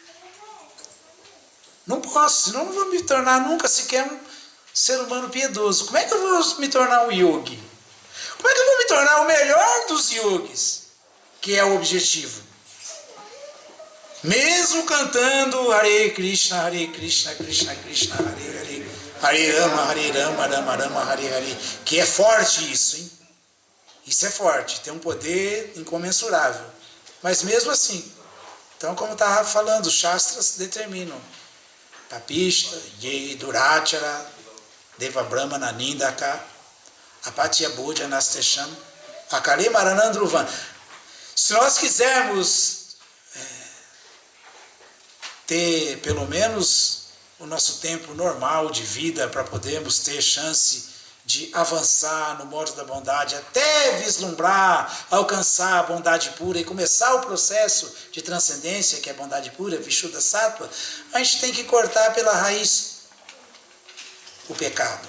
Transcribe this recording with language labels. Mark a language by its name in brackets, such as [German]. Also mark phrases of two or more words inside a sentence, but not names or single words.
[Portuguese] Não posso, senão não vou me tornar nunca sequer um ser humano piedoso. Como é que eu vou me tornar um yogi? Como é que eu vou me tornar o melhor dos yogis? Que é o objetivo. Mesmo cantando [Sanskrit] हरे कृष्ण, कृष्ण कृष्ण, हरे हरे, हरे राम, राम राम, हरे हरे. [Portuguese] Que é forte isso, hein? Isso é forte, tem um poder incomensurável. Mas mesmo assim, então como estava falando, os Shastras determinam. [Sanskrit] पापिष्ठा, ये, दुराचारा, देव ब्राह्मण, निन्दका, अपथ्य भोजना, स्तेषाम्, अकाले मरणं ध्रुवम्. [Portuguese] Se nós quisermos ter pelo menos o nosso tempo normal de vida para podermos ter chance de avançar no modo da bondade, até vislumbrar, alcançar a bondade pura e começar o processo de transcendência, que é a bondade pura, [Sanskrit] विशुद्ध सत्त्व, [Portuguese] a gente tem que cortar pela raiz o pecado.